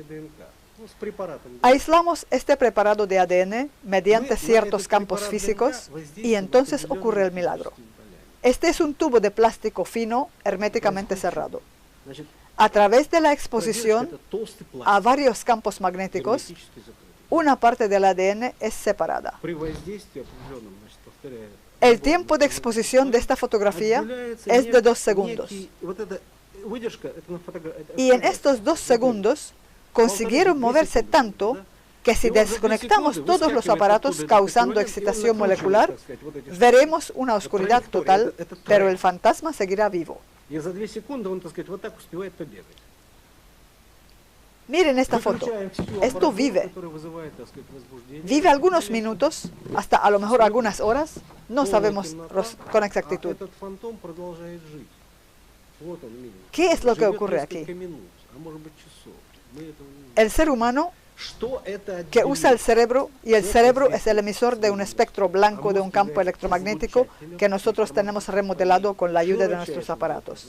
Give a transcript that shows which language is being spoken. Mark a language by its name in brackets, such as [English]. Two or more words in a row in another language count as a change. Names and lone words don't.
[Spanish] Aislamos este preparado de ADN mediante ciertos campos físicos y entonces ocurre el milagro. Este es un tubo de plástico fino herméticamente cerrado. A través de la exposición a varios campos magnéticos, una parte del ADN es separada. [Russian] При воздействии определенном, значит, повторяю, [Spanish] El tiempo de exposición de esta fotografía es de 2 segundos. [Russian] вот эта выдержка, это на [Spanish] Y en estos 2 segundos consiguieron moverse tanto que si desconectamos todos los aparatos causando excitación molecular, veremos una oscuridad total, pero el fantasma seguirá vivo. [Russian] И за 2 секунды он, так сказать, вот так успевает побегать. [Spanish] Miren esta foto. Esto vive. Vive algunos minutos, hasta a lo mejor algunas horas. No sabemos con exactitud. ¿Qué es lo que ocurre aquí? El ser humano que usa el cerebro, y el cerebro es el emisor de un espectro blanco de un campo electromagnético que nosotros tenemos remodelado con la ayuda de nuestros aparatos.